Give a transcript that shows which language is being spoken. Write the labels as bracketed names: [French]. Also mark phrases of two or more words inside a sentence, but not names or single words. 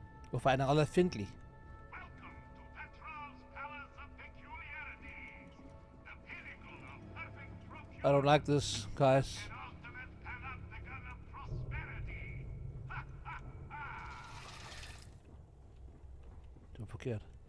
[Danish] Hvorfor er han allerede fjendtlig? [English] I don't like this, guys. [Danish] Det var forkert.